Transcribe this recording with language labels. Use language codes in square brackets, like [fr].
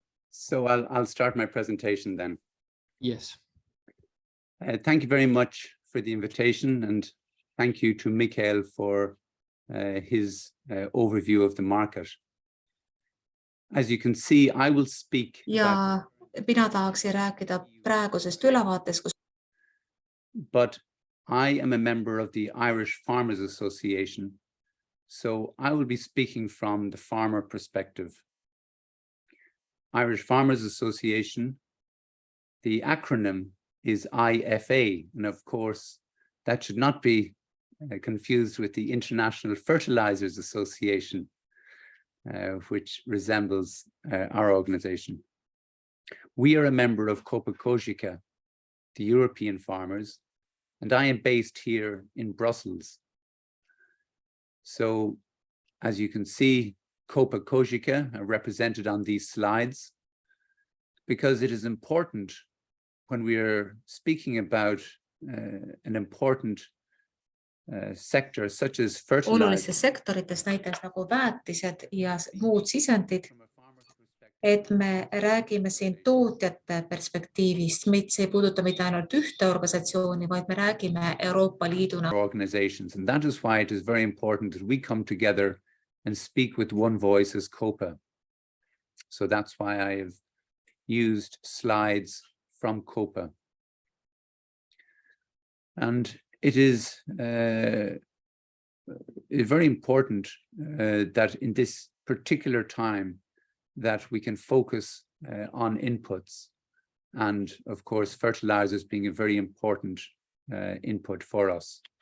[en] So I'll start my presentation then. Yes. Thank you very much for the invitation, and thank you to Mihkel for his overview of the market. As you can see, I will speak. [et] Ja mina tahaksin rääkida praegusest ülevaatest, kus. [en] But I am a member of the Irish Farmers Association, so I will be speaking from the farmer perspective. Irish Farmers Association, the acronym is IFA, and of course that should not be confused with the International Fertilizers Association, which resembles our organization. We are a member of Copa Cogeca, the European farmers, and I am based here in Brussels. So, as you can see, Copa Cogeca are represented on these slides, because it is important when we are speaking about an important sector such as fertilizer. [et] Olulistes sektorites, näiteks nagu väetised ja muud sisendid, et me räägime siin tootjate perspektiivist, see ei puuduta mitte ainult ühte organisatsiooni, vaid me räägime Euroopa Liiduna. [en] Organizations, and that is why it is very important that we come together and speak with one voice as COPA. So that's why I have used slides from COPA. And it is very important that in this particular time that we can focus on inputs, and of course fertilizers being a very important input for us.